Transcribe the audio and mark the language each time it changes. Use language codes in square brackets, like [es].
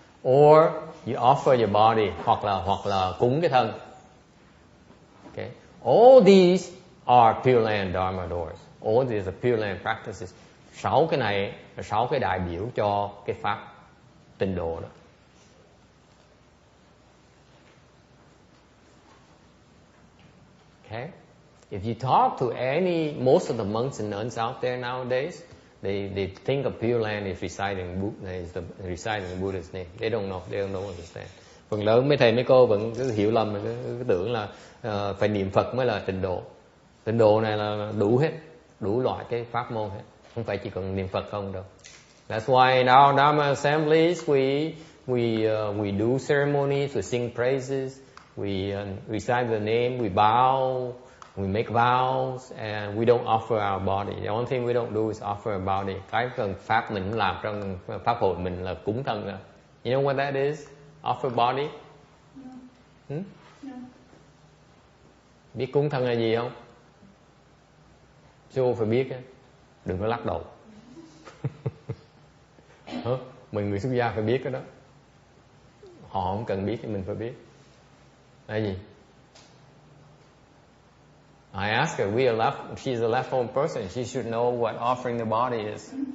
[en] Or you offer your body, [vi] hoặc là cúng cái thân. [en] Okay. All these are Pure Land Dharma doors. All these are Pure Land practices. [vi] 6 cái này là 6 cái đại biểu cho cái pháp tịnh độ đó. [en] Okay. If you talk to most of the monks and nuns out there nowadays, they think of Pure Land is reciting the Buddha's name. They don't understand. [vi] Phần lớn mấy thầy mấy cô vẫn cứ hiểu lầm, cứ tưởng là phải niệm Phật mới là tịnh độ. Tịnh độ này là đủ loại cái pháp môn hết, không phải chỉ cần niệm Phật không đâu. [en] That's why in our Dharma assemblies we do ceremonies, we sing praises, we recite the name, we bow, we make vows, and we don't offer our body. The only thing we don't do is offer our body. [vi] Cái cần pháp mình làm trong pháp hội mình là cúng thân rồi. [en] You know what that is? Offer body? No. No. [vi] Biết cúng thân là gì không? Sư phải biết á. Đừng có lắc đầu. Mình người xuất gia phải biết cái đó. Họ không cần biết thì mình phải biết. Là gì? [en] I asked her, she's a left home person, she should know what offering the body is.